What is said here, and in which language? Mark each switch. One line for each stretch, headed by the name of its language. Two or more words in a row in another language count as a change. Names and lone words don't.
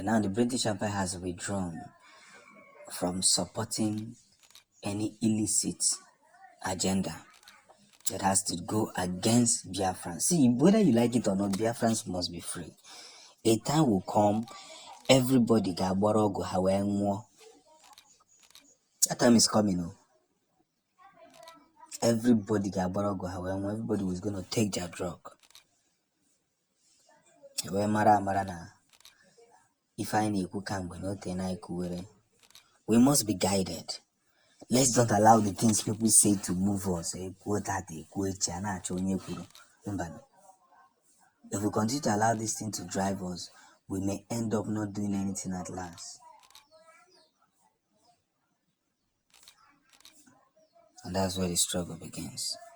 English: Now the British Empire has withdrawn from supporting any illicit agenda that has to go against Biafrans. See, whether you like it or not, Biafrans must be free. A time will come, everybody
Igbo: ga-agbara ha wee nwụọ.
English: That time is coming.
Igbo: Everybody ga-agbara ha wee nwụọ.
English: Everybody was going to take their drug.
Igbo: Wee mara na ife anyị na-ekwu kamgbe na ote na ikuwere.
English: We must be guided. Let's not allow the things people say to move us. If we continue to allow this thing to drive us, we may end up not doing anything at last. And that's where the struggle begins.